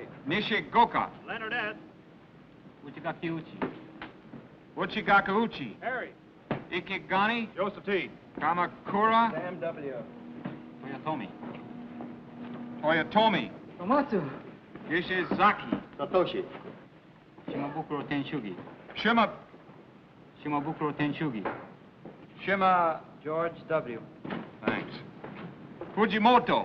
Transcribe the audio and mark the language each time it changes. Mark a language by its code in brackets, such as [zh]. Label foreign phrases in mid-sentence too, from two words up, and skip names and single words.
[en] Nishigoka. Leonard S. Uchigakiuchi. Uchigakauchi. Harry. Ikigani. Joseph T. Kamakura. Sam W. Toyotomi. Toyotomi. Tomatsu. Yishizaki. Satoshi. Shimabukuro Tenshugi. Shima. Shimabukuro Tenshugi. Shima. George W. Thanks. Fujimoto.